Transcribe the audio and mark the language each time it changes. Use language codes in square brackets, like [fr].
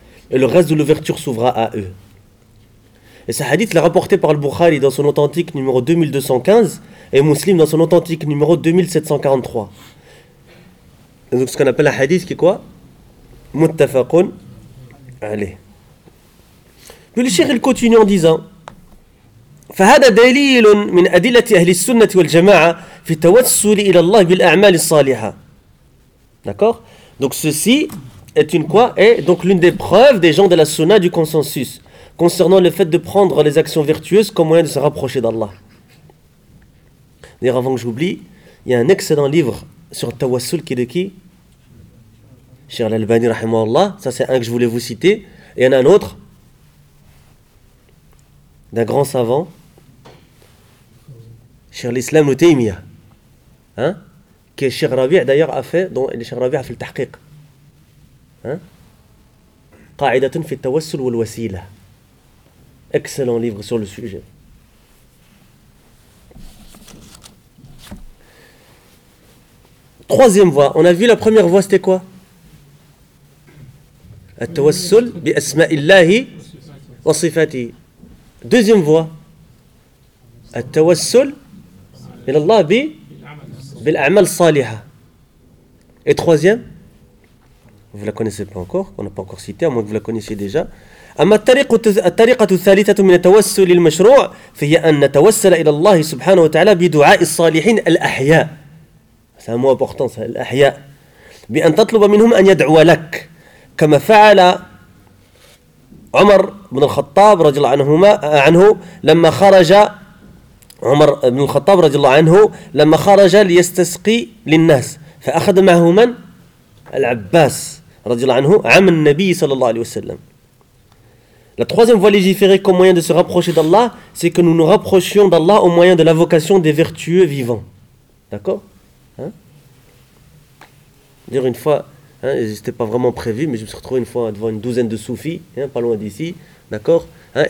[fr] Et le reste de l'ouverture s'ouvra à eux. Et ce hadith l'a rapporté par Al-Bukhari dans son authentique numéro 2215, et Muslim dans son authentique numéro 2743. Et donc ce qu'on appelle un hadith qui est quoi? Muttafaqun. Allez. Puis le cheikh il continue en disant: [ar] فهذا دليل من أدلة أهل السنة والجماعة في التوسل إلى الله بالأعمال الصالحة. [fr] D'accord? Donc ceci est une quoi? Et donc l'une des preuves des gens de la Sunna du consensus concernant le fait de prendre les actions vertueuses comme moyen de se rapprocher d'Allah. D'ailleurs, avant que j'oublie, il y a un excellent livre sur le tawassul qui est de qui? Cheikh Al-Albani, rahimahullah, ça c'est un que je voulais vous citer. Et il y en a un autre, d'un grand savant, Cheikh l'Islam ou Taymiyyah, hein, que Cheikh Rabi' d'ailleurs a fait, dont Cheikh Rabi' a fait le tahqiq. Qa'idatun fi tawassul wal wasila. Excellent livre sur le sujet. Troisième voie, on a vu la première voie, c'était quoi? [ar] التوسل بأسماء الله وصفاته. [fr] Deuxième voie. [ar] التوسل إلى الله بالأعمال الصالحة. [fr] Et troisième. Vous la connaissez pas encore, qu'on n'a pas encore cité, à moins que vous la connaissiez déjà. [ar] أما الطريقة الطريقة الثالثة من التوسل المشروع فهي أن نتوسل إلى الله سبحانه وتعالى بدعاء الصالحين الأحياء. [fr] C'est un mot important, ça, الأحياء. [ar] بأن تطلب منهم أن يدعو لك. كما فعل عمر بن الخطاب رضي الله عنه لما خرج عمر بن الخطاب رضي الله عنه لما خرج ليستسقي للناس. فأخذ معه من؟ العباس رضي الله عنه عم النبي صلى الله عليه وسلم. [fr] La troisième voie légiférée comme moyen de se rapprocher d'Allah, c'est que nous nous rapprochions d'Allah au moyen de l'invocation des vertueux vivants. D'accord ? Hein ? Dire une fois, hein, ce n'était pas vraiment prévu, mais je me suis retrouvé une fois devant une douzaine de soufis, hein, pas loin d'ici. D'accord ? Hein ?